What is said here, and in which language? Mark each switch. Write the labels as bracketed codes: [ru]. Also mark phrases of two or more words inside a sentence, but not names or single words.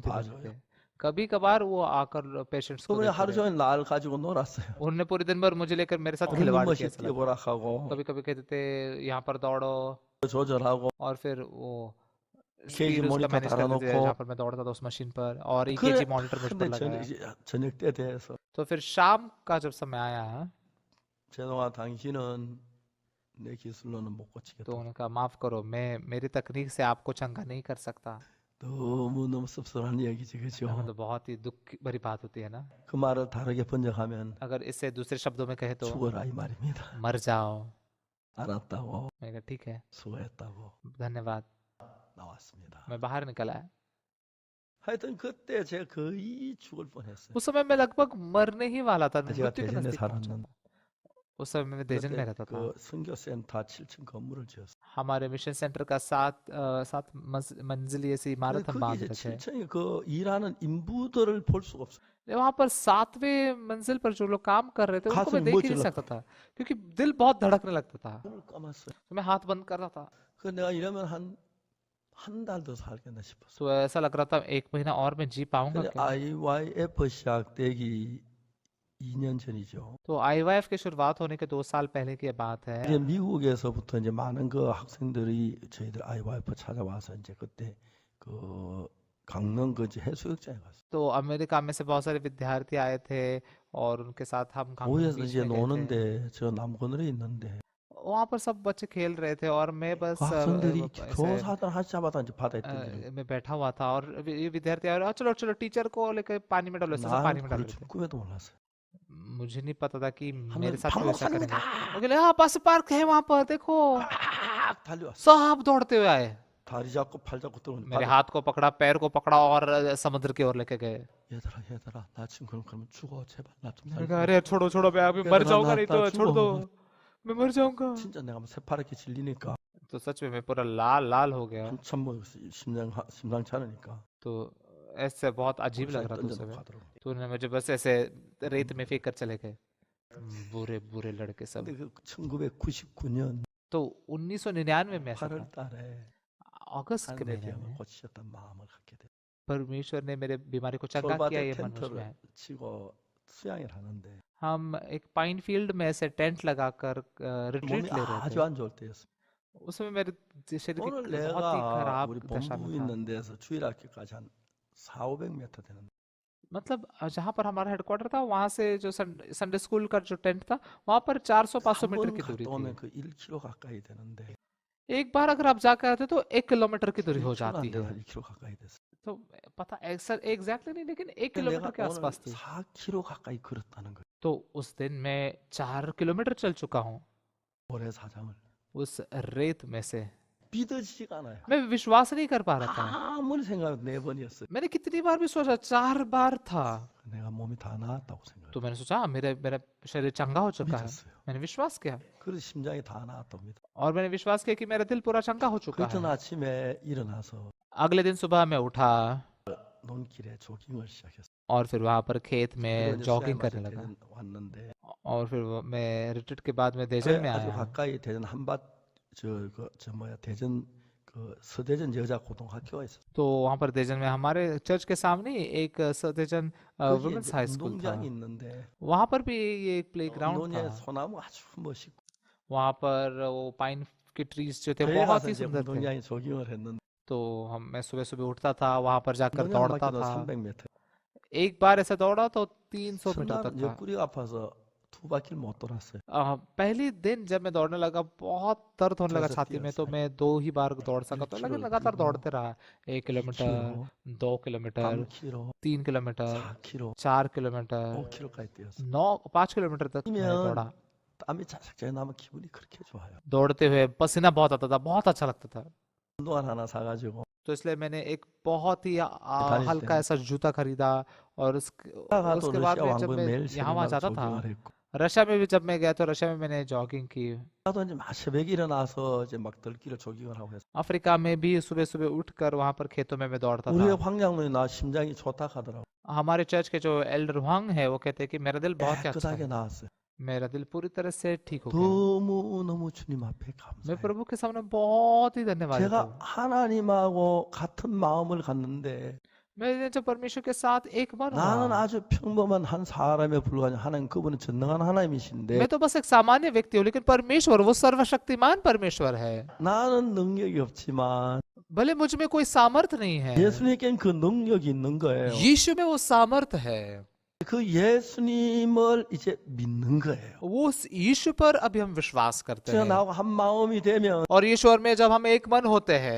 [hi] घूमते [ko] 봐줘요. [hi] फिरते। कभी कभार वो आकर पेशेंट्स को [ko] 그분이 [hi] देखते [ko] 하루 [hi] रहे। [ko] 종일 날 가지고 놀았어요. [hi] उन्होंने पूरे दिन भर मुझे लेकर मेरे साथ [ko] 걷는 [hi] खिलवाड़ [ko] 것이 [hi] किया ऐसा लगा। [ko] 뛰어보라 하고 [hi] कभी कभी कहते थे यहाँ पर दौड़ो [ko] 조절하고 [hi] और फिर वो EKG स्पीड उसका [ko] 모니터 [hi] मैनेज करते थे [ko] 달아놓고 [hi] जहाँ पर मैं दौड़ता था उस मशीन पर, और [ko] 그래 [hi] EKG मॉनिटर मुझ पर [ko] 근데 [hi] लगाया। [ko] 저녁 때 돼서 [hi] तो फिर शाम का जब समय आया [ko] 제동아 당신은 내 기술로는 못 [hi] तो [ko] 고치겠다. [hi] उन्होंने कहा माफ करो, मैं मेरी तकनीक से आपको चंगा नहीं कर सकता। [ko] 너무너무 씁쓸한 이야기지, 그죠? [hi] मतलब बहुत ही दुख भरी बात होती है ना। [ko] 그 말을 다르게 번역하면 [hi] अगर इसे दूसरे शब्दों में कहे तो [ko] 죽어라 이 말입니다. [hi] मर जाओ। [ko] 알았다고, [hi] मैंने कहा ठीक है, [ko] 수고했다고 [hi] धन्यवाद। [ko] 나왔습니다. [hi] मैं बाहर निकल आया। [ko] 하여튼 그때 제가 거의 죽을 뻔했어요. [hi] उस समय मैं लगभग मरने ही वाला था, [ko] 제가 [hi] मृत्यु के [ko] 대전에 [hi] नजदीक पहुंचा [ko] 살았는데 [hi] था। उस समय मैं देजन में [ko] 그때 [hi] रहता था। [ko] 그 선교센터 7층 건물을 지었어요. [hi] हमारे मिशन सेंटर का सात मंजिली ऐसी [ko] 근데 [hi] इमारत हम [ko] 거기 [hi] बांध [ko] 이제 [hi] रहे थे। [ko] 7층에 그 일하는 인부들을 볼 수가 없어요. [hi] वहां पर 7वें मंजिल पर जो लोग काम कर रहे थे उनको मैं [ko] 가슴이 [hi] देख ही नहीं [ko] 멎으려 [hi] सकता था, क्योंकि दिल बहुत धड़कने लगता था। [ko] 눈을 감았어요. [hi] तो मैं हाथ बंद कर रहा था। [ko] 그 내가 이러면 한 달 더 살겠나 싶었어요. [hi] तो ऐसा लग रहा था 1 महीना और मैं जी पाऊंगा [ko] 근데 [hi] क्या। [ko] IYF 시작되기 2년 전이죠. [hi] तो IYF की शुरुआत होने के 2 साल पहले की बात है। [ko] 이제 미국에서부터 이제 많은 그 학생들이 저희들 IYF 찾아와서 이제 그때 그 강릉 그 해수욕장에 갔어요. [hi] तो अमेरिका में से बहुत सारे विद्यार्थी आए थे और उनके साथ हम 강릉 [ko] 거기서 [hi] बीच [ko] 이제 [hi] में गए थे। [ko] 노는데 저 남건으에 있는데 [hi] वहां पर सब बच्चे खेल रहे थे और मैं [ko] 그 [hi] बस [ko] 학생들이 [hi] ऐसे [ko] 교사들 하자마자 이제 바다에 던지는 [hi] मैं बैठा हुआ था और ये विद्यार्थी और चलो चलो टीचर को लेकर पानी में डालो, ऐसे सब [ko] 나는 [hi] पानी में डाल [ko] 그럴 [hi] रहे [ko] 줄 [hi] थे। [ko] 꿈에도 몰랐어요. [hi] मुझे नहीं पता था कि [ko] 하면 [hi] मेरे साथ भी ऐसा करेंगे। [ko] 방목사님이다. [hi] वो कहले हाँ बस पार्क है वहां पर देखो। [ko] 막 달려왔어. [hi] सब दौड़ते हुए आए, [ko] 다리 잡고 팔 잡고 들어오는 [hi] मेरे [ko] 바다. [hi] हाथ को पकड़ा, पैर को पकड़ा और समुद्र की ओर लेके गए। [ko] 얘들아 나 지금 그러면 죽어 제발 나 좀 [hi] मैंने [ko] 살려. [hi] कहा अरे छोड़ो छोड़ो, मैं अभी कहता मर ना जाऊंगा, ना नहीं [ko] 나 [hi] तो छोड़ दो, [ko] 죽어. [hi] मैं मर जाऊंगा। [ko] 진짜 내가 새파랗게 질리니까 [hi] तो सच में मैं पूरा लाल लाल हो गया। [ko] 한참 뭐 심상치 않으니까 [hi] तो ऐसे बहुत अजीब लग [ko] 물살에 [hi] रहा था उस [ko] 던져놓고 [hi] समय। [ko] 가더라고. [hi] तो उन्होंने मुझे बस ऐसे रेत में फेंक कर चले गए। बुरे बुरे लड़के सब। [ko] 근데 그 1999년 [hi] तो 1999 में ऐसा [ko] 8월 [hi] था, [ko] 달에 [hi] अगस्त के [ko] 하나님의 [hi] महीने [ko] 병을 [hi] में [ko] 고치셨던 마음을 갖게 돼. [hi] परमेश्वर ने मेरे बीमारी को चंगा किया, [ko] 솔밭에 [hi] ये मन मुझ में [ko] 텐트를 [hi] है। [ko] 치고 수양을 하는데 [hi] हम एक [en] pine field [hi] में ऐसे टेंट लगाकर रिट्रीट [ko] 몸이 [hi] ले रहे [ko] 아주 [hi] थे। [ko] 안 좋을 때였어. [hi] उस समय मेरे शरीर की [ko] 오늘 [hi] बहुत ही [ko] 내가 [hi] खराब [ko] 우리 [hi] दशा [ko] 본부 [hi] में था। [ko] 있는 데서 주일학교까지 한 400-500m 되는데 [hi] मतलब जहाँ पर हमारा हेडक्वार्टर था वहां से जो [en] Sunday school [hi] का जो टेंट था वहां पर 400-500 मीटर [ko] 한 [hi] की [ko] 번 [hi] दूरी [ko] 갔다 [hi] थी। [ko] 오면 그 1km 가까이 되는데 [hi] एक बार अगर आप जाकर आते तो 1 किलोमीटर की दूरी हो 1km जाती [ko] 안 돼서 [hi] है। [ko] 2km 가까이 됐어. [hi] तो पता एग्जैक्टली नहीं, लेकिन 1 [ko] 근데 [hi] किलोमीटर [ko] 내가 [hi] के [ko] 오늘 [hi] आसपास थी। [ko] 4km 가까이 걸었다는 거야. [hi] तो उस दिन मैं 4 किलोमीटर चल चुका हूँ [ko] 모래사장을. [hi] उस रेत में से। [ko] 믿어지지가 않아요. [hi] मैं विश्वास नहीं कर पा रहा था। [ko] 아무리 생각해도 4번이었어요. [hi] मैंने कितनी बार भी सोचा, 4 बार था। [ko] 내가 몸이 다 나았다고 생각해요. [hi] तो मैंने सोचा मेरा मेरा शरीर चंगा हो चुका है। [ko] 믿었어요. [hi] मैंने विश्वास किया [ko] 그래서 심장이 다 나았다고 믿어. [hi] और मैंने विश्वास किया कि मेरा दिल पूरा चंगा हो चुका [ko] 그 전 [hi] है। [ko] 아침에 일어나서 [hi] अगले दिन सुबह मैं उठा [ko] 논길에 조깅을 시작했어요. [hi] और फिर वहां पर खेत [ko] 그리고 [hi] में [ko] 이제 [hi] जॉगिंग [ko] 수양마저 [hi] करने लगा। [ko] 대전 왔는데 [hi] और फिर मैं रिट्रीट के बाद मैं देजन में [ko] 아주 [hi] आया। [ko] 가까이 대전 한밭 대전 그 서대전 여자 고등학교가 있었어요. [hi] तो वहां पर देजन में हमारे चर्च के सामने ही एक सदेजन [ko] 거기에 [hi] वुमेन्स [ko] 이제 [en] high school [hi] था। [ko] 운동장이 있는데 [hi] वहां पर भी ये एक प्लेग्राउंड [ko] 논에 [hi] था। [ko] 소나무 아주 멋있고 [hi] वहां पर वो पाइन के ट्रीज जो थे [ko] 저희 [hi] बहुत [ko] 가서 [hi] ही [ko] 이제 [hi] सुंदर थे। [ko] 운동장에 조깅을 했는데 [hi] तो मैं सुबह सुबह उठता था, वहां पर जाकर [ko] 운동장 [hi] दौड़ता [ko] 맞기도 [hi] था। 300m. एक बार ऐसा दौड़ा तो 300 मीटर तक [ko] 첫날은 [hi] था। [ko] 옆구리가 아파서 2바퀴를 못 돌았어요. [hi] पहली दिन जब मैं दौड़ने लगा बहुत दर्द होने लगा थोड़ा सा छाती में, तो तेज मैं 2 ही बार दौड़ सका। तो 1 लेकिन किलो लगातार [ko] 뛰고 [hi] दौड़ते रहा। 1 किलोमीटर, 2km, 2 किलोमीटर, 3km, 3 किलोमीटर, 4km, 4 किलोमीटर, [ko] 5km까지 뛰었어요. [hi] 5 किलोमीटर तक मैं [ko] 뛰면 [hi] दौड़ा। [ko] 땀이 자작자작 나면 기분이 그렇게 좋아요. [hi] दौड़ते हुए पसीना बहुत आता था, बहुत अच्छा लगता था। [ko] 운동화 하나 사가지고 [hi] तो इसलिए मैंने एक बहुत ही [ko] 다닐 [hi] हल्का [ko] 때는 [hi] ऐसा जूता खरीदा और [ko] 가도 [hi] उसके बाद [ko] 러시아 [hi] में जब [ko] 왕국에 [hi] मैं [ko] 매일 [hi] यहाँ वहाँ [ko] 새벽마다 [hi] जाता था, [ko] 조깅을 했고 [hi] रशिया में भी जब मैं गया तो रशिया में मैंने जॉगिंग की। [ko] 나도 이제 막 새벽에 일어나서 이제 막 들길을 조깅을 하고 했어. [hi] अफ्रीका में भी सुबह सुबह उठकर वहां पर खेतों में मैं दौड़ता [ko] 우리 [hi] था। [ko] 황장로에 나 심장이 좋다 하더라고. [hi] हमारे चर्च के जो एल्डर हुआंग है वो कहते हैं कि मेरा दिल बहुत ही अच्छा [ko] 깨끗하게 [hi] है। [ko] 나왔어요. [hi] मेरा दिल पूरी तरह से ठीक हो गया। [ko] 너무너무 주님 앞에 [hi] मैं [ko] 감사해요. [hi] प्रभु के सामने बहुत ही धन्यवाद देता [ko] 제가 [hi] हूँ। [ko] 하나님하고 같은 마음을 갖는데 [hi] मैंने जब परमेश्वर के साथ एक मन [ko] 나는 [hi] हुआ, [ko] 아주 평범한 한 사람에 불과한 하나님, 그분은 전능한 하나님이신데 [hi] मैं तो बस एक सामान्य व्यक्ति हूँ, लेकिन परमेश्वर वो सर्वशक्तिमान परमेश्वर है। [ko] 나는 능력이 없지만 [hi] भले मुझ में कोई सामर्थ नहीं है, [ko] 예수님께는 그 능력이 있는 거예요. [hi] यीशु में वो सामर्थ है। [ko] 그 예수님을 이제 믿는 거예요. [hi] वो उस यीशु पर अभी हम विश्वास करते [ko] 제가 [hi] हैं। [ko] 나하고 한 마음이 되면 [hi] और ईश्वर में जब हम एक मन होते हैं